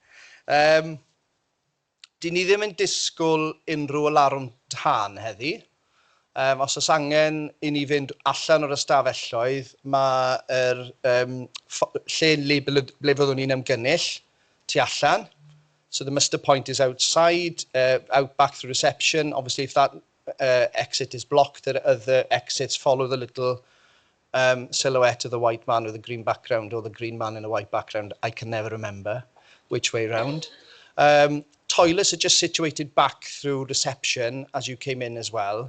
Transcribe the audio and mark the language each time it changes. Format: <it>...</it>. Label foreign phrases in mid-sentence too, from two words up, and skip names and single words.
<cy>Dyn ni ddim yn disgwyl unrhyw alarwm tân heddi. Os oes angen I ni fynd allan o'r ystafelloedd, mae'r lle ble fyddwn ni'n ymgynnull tu allan.</cy> <en>So the muster point is outside, out back through reception. Obviously, if that exit is blocked, there are other exits. Follow the little silhouette of the white man with a green background or the green man in a white background. I can never remember which way round. Toilets are just situated back through reception as you came in as well.</en>